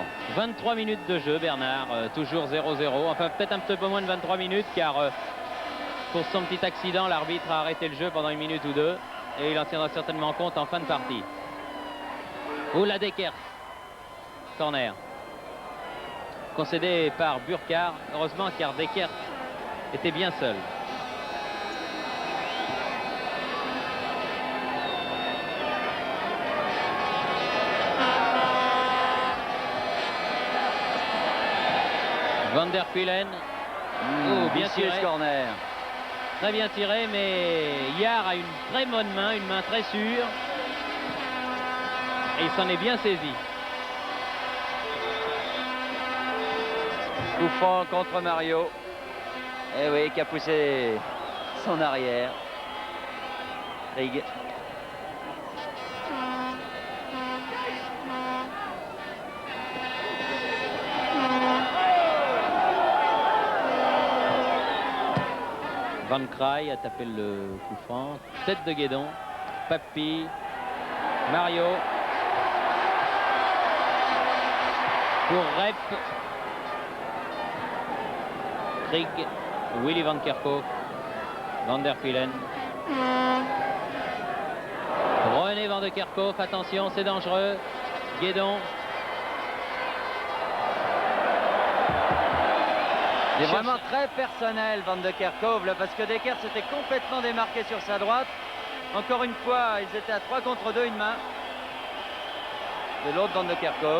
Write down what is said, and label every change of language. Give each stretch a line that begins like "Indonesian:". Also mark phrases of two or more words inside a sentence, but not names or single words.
French: 23 minutes de jeu, Bernard, toujours 0-0. Enfin, peut-être un petit peu moins de 23 minutes, car pour son petit accident, l'arbitre a arrêté le jeu pendant une minute ou deux. Et il en tiendra certainement compte en fin de partie. Oula Dekers. Corner. Concédé par Burkhardt. Heureusement, car Dekers était bien seul. Van der Kuilen. Oh, bien tiré. Corner. Très bien tiré, mais Yard a une très bonne main, une main très sûre. Et il s'en est bien saisi. Coup franc contre Mario. Eh oui, qui a poussé son arrière. Rig. Van Kraai a tapé le coup franc. Tête de Guédon. Papy. Mario. Pour Rep. Rig. Willy Van Kerkhoff. Van der Kuilen. René Van de Kerkhoff. Attention, c'est dangereux. Guédon. C'est vraiment très personnel, Van de Kerkhoff, là, parce que Dekers s'était complètement démarqué sur sa droite. Encore une fois, ils étaient à 3 contre 2, une main de l'autre Van de Kerkhoff.